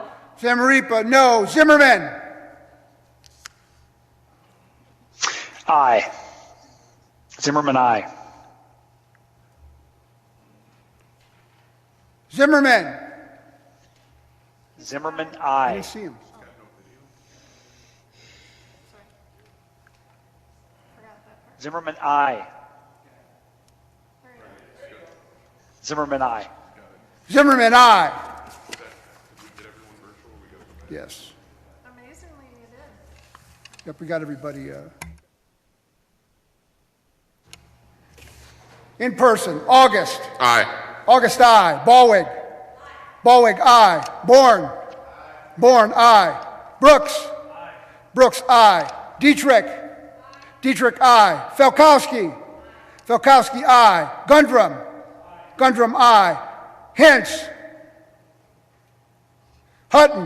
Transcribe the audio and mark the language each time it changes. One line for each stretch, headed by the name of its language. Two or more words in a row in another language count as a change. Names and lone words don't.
English: Zamaripa, no. Zimmerman. Aye. Zimmerman, aye. Zimmerman. Zimmerman, I aye. didn't see him. Zimmerman, aye. Zimmerman, aye. Zimmerman, aye. Yes. Amazingly, you did. Yep, we got everybody. In person, August. Aye. August, aye. Ballwig. Ballwig, aye. Bourne. Bourne, aye. Brooks. Brooks, aye. Dietrich. Dietrich, aye. Felkowski. Felkowski, aye. Gundrum. Gundrum, aye. Hintz. Hutton.